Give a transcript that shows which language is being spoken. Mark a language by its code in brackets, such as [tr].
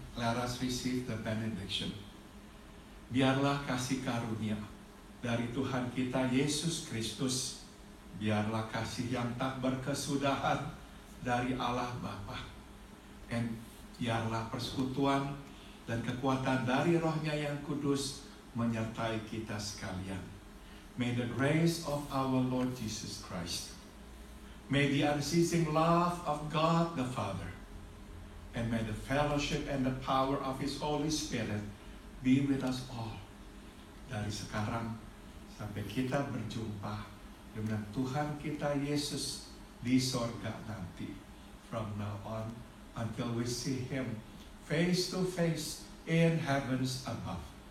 [en] Let us receive the benediction. [id] Biarlah kasih karunia dari Tuhan kita Yesus Kristus, biarlah kasih yang tak berkesudahan dari Allah Bapa, dan biarlah persekutuan dan kekuatan dari Roh-Nya yang kudus menyertai kita sekalian. [en] May the grace of our Lord Jesus Christ, may the unceasing love of God the Father, and may the fellowship and the power of His Holy Spirit be with us all. [id] Dari sekarang sampai kita berjumpa dengan Tuhan kita Yesus di sorga nanti. [en] From now on until we see Him face to face in heavens above.